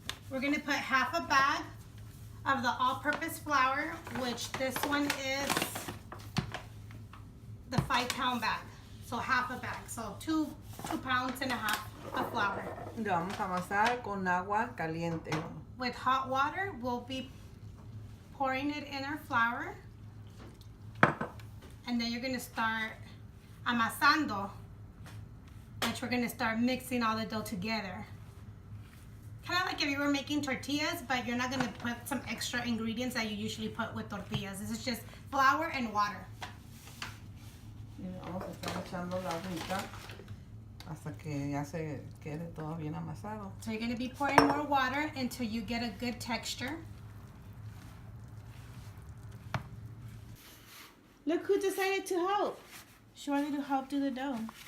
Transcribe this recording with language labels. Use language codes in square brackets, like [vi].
[en] We're going to put half a bag of the all-purpose flour, which this one is the 5-pound bag. So half a bag. So 2 pounds and a half of flour. [es] Y lo vamos a amasar con agua caliente. [en] With hot water, we'll be pouring it in our flour. And then you're going to start amasando, which we're going to start mixing all the dough together. Kind of like if you were making tortillas, but you're not going to put some extra ingredients that you usually put with tortillas. This is just flour and water. [es] Y vamos a estar echando la agüita hasta que ya se quede todo bien amasado. [en] So you're going to be pouring more water until you get a good texture. Look who decided to help. She wanted to help do the dough.